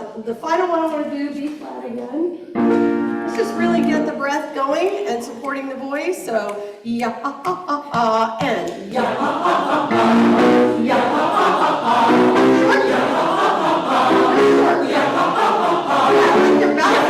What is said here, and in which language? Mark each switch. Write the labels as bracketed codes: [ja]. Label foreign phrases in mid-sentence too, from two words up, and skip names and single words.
[en] the final one I want to do, B flat again. Let's just really get the breath going and supporting the voice. So, ya ha ha ha ha, and ya ha ha ha ha, ya ha ha ha ha, short ya ha ha ha ha, short ya ha ha ha ha, yeah, like you're bouncing.